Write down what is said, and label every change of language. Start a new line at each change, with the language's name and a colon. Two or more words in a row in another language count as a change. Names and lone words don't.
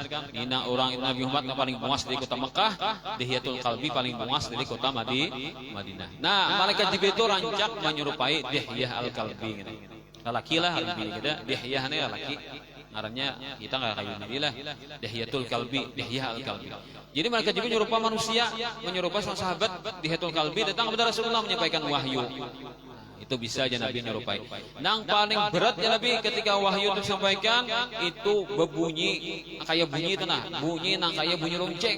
Banjar: Ina orang Nabi Muhammad paling bungas dari kota Makkah, Dihyatul Kalbi paling bungas dari kota Madinah. Nah, malaikat Jibril itu rancak menyerupai Dihyah Al-Kalbi gitu. Laki lah lebih kita Dihyah ini laki. Ngarannya kita nggak kayak Nabi lah. Dihyatul Kalbi, Dihyah Al-Kalbi.
Indonesian: Jadi malaikat Jibril menyerupai manusia, menyerupai sang sahabat Dihyatul Kalbi datang kepada Rasulullah menyampaikan wahyu.
Banjar: Itu bisa aja Nabi menyerupai. Nang paling berat ya Nabi ketika wahyu itu disampaikan itu berbunyi kayak bunyi itu nah, bunyi nang kayak bunyi lonceng.